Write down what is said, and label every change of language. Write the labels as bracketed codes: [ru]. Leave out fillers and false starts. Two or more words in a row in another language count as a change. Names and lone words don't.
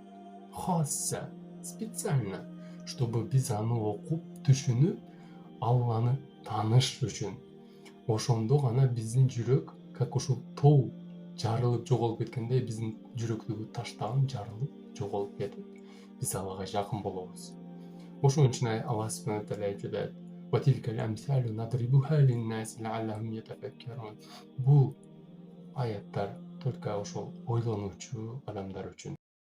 [ky] Хасса, специально, чтобы биз аны окуп, түшүнүп, Алланы тааныш үчүн. Ошондо гана биздин жүрөк, как ушул тоо жарылып жоголуп кеткендей, биздин жүрөктөгү таштан жарылып жоголуп кетип, биз Аллага жакын болобуз. Ошон үчүн [ar] الله سبحانه تعالى [ky] айтып жатат. Бул аяттар только ошол ойлонуучу адамдар үчүн.